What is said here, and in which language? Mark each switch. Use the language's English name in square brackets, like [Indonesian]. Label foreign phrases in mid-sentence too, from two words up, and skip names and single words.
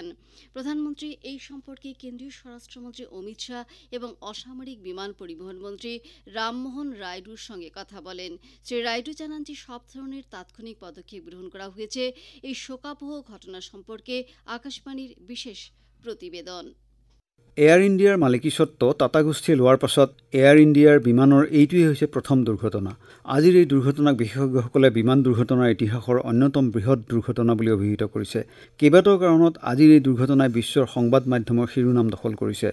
[Bangla] প্রধানমন্ত্রী এই সম্পর্কে কেন্দ্রীয় স্বরাষ্ট্রমন্ত্রী অমিত শাহ এবং অসামরিক বিমান পরিবহন মন্ত্রী রামমোহন রায়ডুর সঙ্গে কথা বলেন। শ্রী রায়ডু জানান যে সব ধরনের তাৎক্ষণিক পদক্ষেপ গ্রহণ করা হয়েছে। এই শোকাবহ ঘটনা সম্পর্কে আকাশবাণীর বিশেষ প্রতিবেদন। [Assamese] এয়াৰ ইণ্ডিয়াৰ মালিকীস্বত্ব টাটা গোষ্ঠীয়ে লোৱাৰ পাছত এয়াৰ ইণ্ডিয়াৰ বিমানৰ এইটোৱেই হৈছে প্ৰথম দুৰ্ঘটনা। আজিৰ এই দুৰ্ঘটনাক বিশেষজ্ঞসকলে বিমান দুৰ্ঘটনাৰ ইতিহাসৰ অন্যতম বৃহৎ দুৰ্ঘটনা বুলি অভিহিত কৰিছে। কেইবাটাও কাৰণত আজিৰ এই দুৰ্ঘটনাই বিশ্বৰ সংবাদ মাধ্যমৰ শিৰোনাম দখল কৰিছে।